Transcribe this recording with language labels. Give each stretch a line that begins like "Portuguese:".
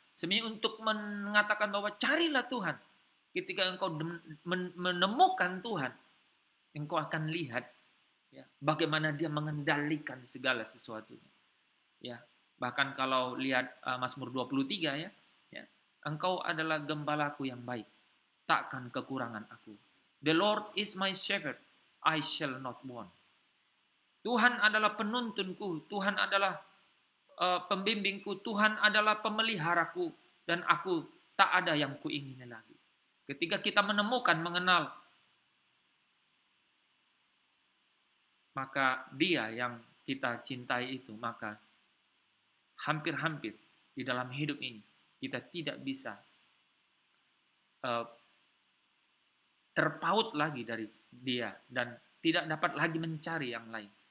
Indonesian: Sebenarnya untuk mengatakan bahwa carilah Tuhan. Ketika engkau menemukan Tuhan, engkau akan lihat, ya, bagaimana Dia mengendalikan segala sesuatunya. Ya, bahkan kalau lihat Mazmur 23, ya, engkau adalah gembalaku yang baik, takkan kekurangan aku.
English: The Lord is my shepherd, I shall not want.
Indonesian: Tuhan adalah penuntunku, Tuhan adalah pembimbingku, Tuhan adalah pemeliharaku, dan aku tak ada yang kuingini lagi. Ketika kita menemukan, mengenal, maka Dia yang kita cintai itu, maka hampir-hampir di dalam hidup ini kita tidak bisa terpaut lagi dari Dia dan tidak dapat lagi mencari yang lain.